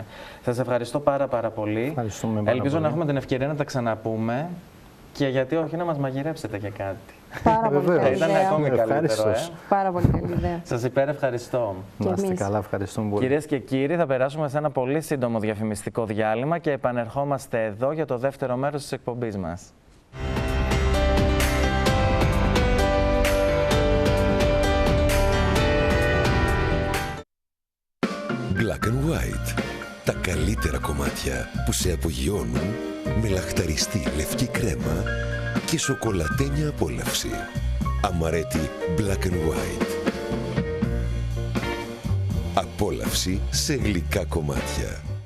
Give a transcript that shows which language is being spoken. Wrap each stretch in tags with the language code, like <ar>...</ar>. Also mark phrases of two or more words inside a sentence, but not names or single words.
<el>Σας ευχαριστώ πάρα πολύ. Ελπίζω να έχουμε την ευκαιρία να τα ξαναπούμε και γιατί όχι να μας μαγειρέψετε και κάτι. Πάρα πολύ καλή Ήταν ιδέα. ακόμη καλύτερο. Πάρα πολύ καλή ιδέα. Σας υπερευχαριστώ. Να είστε καλά, ευχαριστούμε πολύ. Κυρίες και κύριοι, θα περάσουμε σε ένα πολύ σύντομο διαφημιστικό διάλειμμα και επανερχόμαστε εδώ για το δεύτερο μέρος της εκπομπής μας.</el> <en>Black and White.</en> <el>Τα καλύτερα κομμάτια που σε απογειώνουν με λαχταριστή λευκή κρέμα και σοκολατένια απόλαυση. Αμαρέτη</el> <en>Black and White.</en> <el>Απόλαυση σε γλυκά κομμάτια.</el>